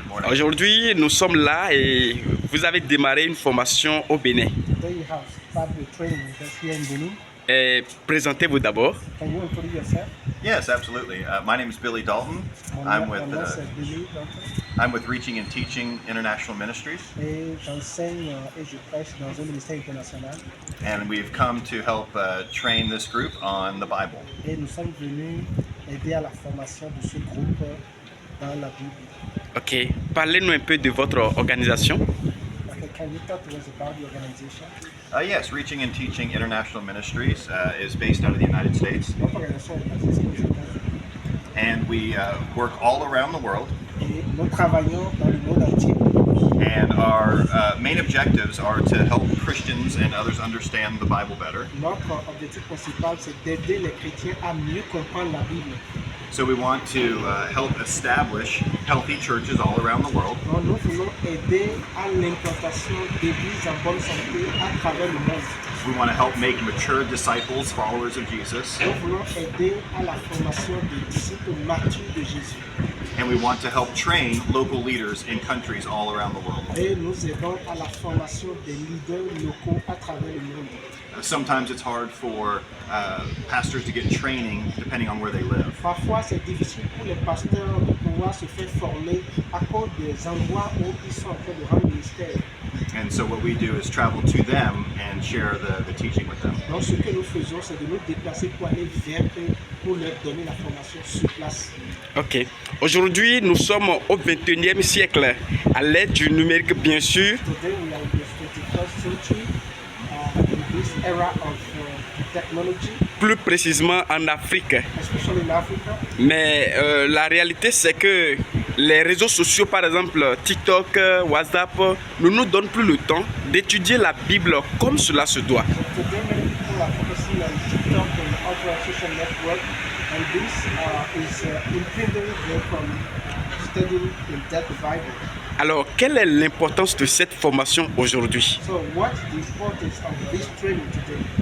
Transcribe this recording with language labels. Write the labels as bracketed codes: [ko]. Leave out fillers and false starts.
[fr] Aujourd'hui, nous sommes là et vous avez démarré une formation au Bénin. [en] Today you have started the training with us here in Benin. [fr] Et présentez-vous d'abord. [en] Can you introduce yourself? Yes, absolutely. My name is Billy Dalton. I'm with Billy Dalton. I'm with Reaching and Teaching International Ministries, [fr] Et j'enseigne et je prêche dans un ministère international. [en] and we've come to help train this group on the Bible. [fr] Et nous sommes venus aider à la formation de ce groupe dans la Bible. Ok. Parlez-nous un peu de votre organisation. [en] Okay, can you talk to us about the organization? Yes, Reaching and Teaching International Ministries is based out of the United States, [fr] Notre organisation est basée aux États-Unis. [en] and we work all around the world. [fr] Et nous travaillons dans le monde entier. [en] And our main objectives are to help Christians and others understand the Bible better. [fr] Notre objectif principal, c'est d'aider les chrétiens à mieux comprendre la Bible. [en] So we want to help establish healthy churches all around the world. [fr] Donc, nous voulons aider à l'implantation d'églises en bonne santé à travers le monde. [en] We want to help make mature disciples, followers of Jesus. [fr] Nous voulons aider à la formation des disciples matures de Jésus. [en] And we want to help train local leaders in countries all around the world. [fr] Et nous aidons à la formation des leaders locaux à travers le monde. [en] Sometimes it's hard for pastors to get training depending on where they live. [fr] Parfois, c'est difficile pour les pasteurs de pouvoir se faire former à cause des endroits où ils sont en train de rendre ministère. [en] And so what we do is travel to them and share the teaching with them. [fr] Donc, ce que nous faisons, c'est de nous déplacer pour aller vers eux, pour leur donner la formation sur place. Ok. Aujourd'hui, nous sommes au 21e siècle, à l'aide du numérique, bien sûr. [en] Today, we are in the 21st century, in this era of technology, [fr] Plus précisément en Afrique. [en] especially in Africa. [fr] Mais la réalité, c'est que les réseaux sociaux, par exemple TikTok, WhatsApp, ne nous donnent plus le temps d'étudier la Bible comme cela se doit. [en] Today, many people are focusing on TikTok and other social networks, and this is impeding them from studying in depth the Bible. [fr] Alors, quelle est l'importance de cette formation aujourd'hui? [en] So, what's the importance of this training today